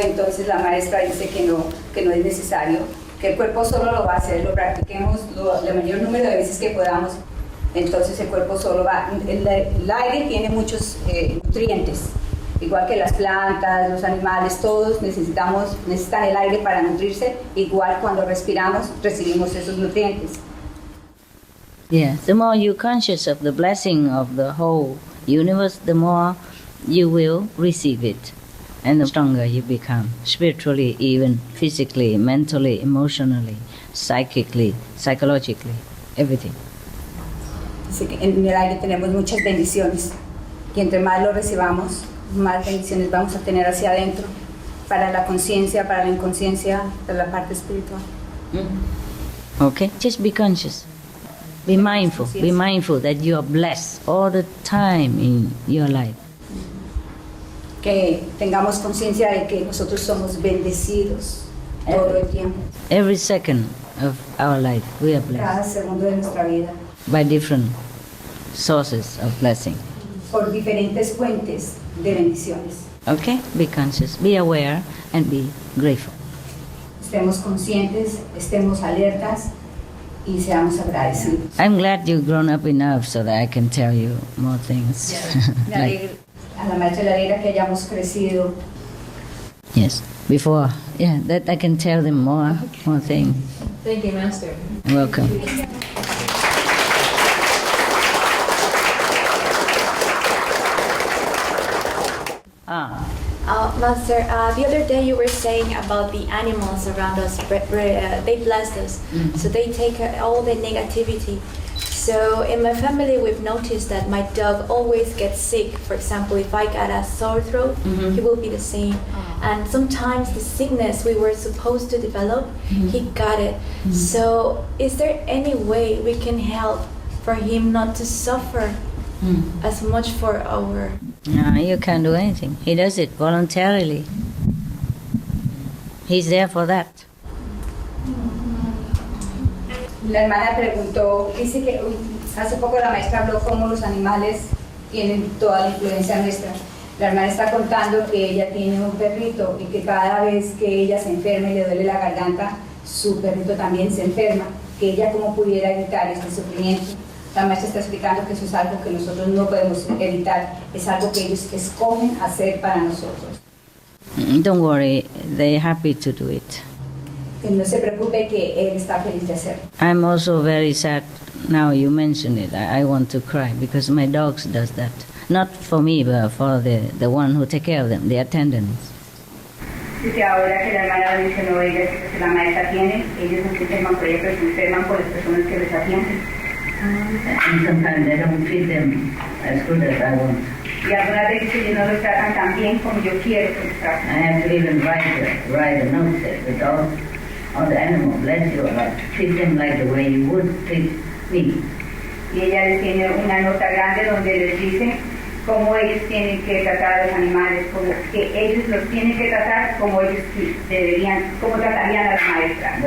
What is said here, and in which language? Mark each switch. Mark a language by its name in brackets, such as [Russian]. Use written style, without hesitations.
[Spanish] Entonces la maestra dice que no es necesario, que el cuerpo solo lo va a hacer, lo practiquemos el mayor número de veces que podamos. Entonces el cuerpo solo va. El aire tiene muchos nutrientes, igual que las plantas, los animales, todos necesitan el aire para nutrirse. Igual cuando respiramos recibimos esos nutrientes. [English] Yeah, the more you're conscious of the blessing of the whole universe, the more you will receive it, and the stronger you become, spiritually, even physically, mentally, emotionally, psychically, psychologically, everything. [Spanish] En el aire tenemos muchas bendiciones y entre más lo recibamos, más bendiciones vamos a tener hacia adentro, para la conciencia, para la inconsciencia, para la parte espiritual. [English] Okay, just be conscious. Be mindful that you are blessed all the time in your life. [Spanish] Que tengamos conciencia de que nosotros somos bendecidos todo el tiempo. [English] Every second of our life, we are blessed. [Spanish] Cada segundo de nuestra vida. [English] By different sources of blessing. [Spanish] Por diferentes fuentes de bendiciones. [English] Okay, be conscious, be aware, and be grateful. [Spanish] Estemos conscientes, estemos alertas y seamos agradecidos. [English] I'm glad you've grown up enough so that I can tell you more things. [Spanish] A la maestra le alegra que hayamos crecido. [English] Yes, before, that I can tell them more things. Thank you, Master. You're welcome. Master, the other day you were saying about the animals around us, they bless us, so they take all the negativity. So in my family we've noticed that my dog always gets sick. For example, if I got a sore throat, he will be the same. And sometimes the sickness we were supposed to develop, he got it. So is there any way we can help for him not to suffer as much for our... No, you can't do anything. He does it voluntarily. He's there for that. [Spanish] La hermana preguntó, dice que hace poco la maestra habló cómo los animales tienen toda la influencia nuestra. La hermana está contando que ella tiene un perrito y que cada vez que ella se enferma y le duele la garganta, su perrito también se enferma, que ella cómo pudiera evitar este sufrimiento. La maestra está explicando que eso es algo que nosotros no podemos evitar, es algo que ellos escogen hacer para nosotros. [English] Don't worry, they're happy to do it. [Spanish] Que no se preocupe, que él está feliz de hacerlo. [English] I'm also very sad now you mention it. I want to cry because my dogs does that. Not for me, but for the one who take care of them, the attendants. [Spanish] Dice ahora que la hermana mencionó ella que la maestra tiene, ellos no se enferman por ella, pero se enferman por las personas que les atienden. [English] And sometimes they don't treat them as good as I want. [Spanish] Y algunas veces ellos no los tratan tan bien como yo quiero que los traten. [English] I have to even write a note that the dog or the animal, bless you, treat them like the way you would treat me. [Spanish] Y ella les tiene una nota grande donde les dice cómo ellos tienen que tratar a los animales, como que ellos los tienen que tratar como ellos deberían, como tratarían a la maestra.